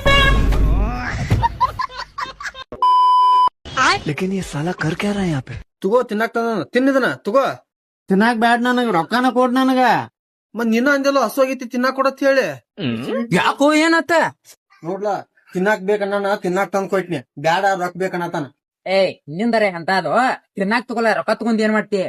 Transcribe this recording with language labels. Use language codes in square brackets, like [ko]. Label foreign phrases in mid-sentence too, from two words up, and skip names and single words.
[hi] लेकिन ये साला कर क्या रहा है यहाँ पे? [kn] ತಗೋ ತಿನ್ನಾಕ್ ತಿನ್ನದನ ತಗೋ. ತಿನ್ನಾಕ್ ಬ್ಯಾಡ್ ನನಗ, ರೊಕ್ಕನ ಕೊಡ್ ನನಗ. ಮತ್ ನಿನ್ನ ಅಂದೆಲ್ಲ ಹಸುವಾಗೈತಿ ತಿನ್ನಾಕ್ ಕೊಡತ್ ಹೇಳಿ. ಯಾಕೋ ಏನತ್ತ? ನೋಡ್ಲಾ ತಿನ್ನಾಕ್ ಬೇಕನ್ನ ತಿನ್ನಾಕ್ ತಂದ್ ಕೊಟ್ನಿ, ಬ್ಯಾಡ ರೊಕ್ಕ ಬೇಕನ್ನತಾನ. ನಿಂದರೆ ಅಂತ ಅದು ತಿನ್ನಾಕ್ ತಗೊಲ್ಲ, ರೊಕ್ಕ ತಗೊಂಡ್ ಏನ್ ಮಾಡ್ತಿ?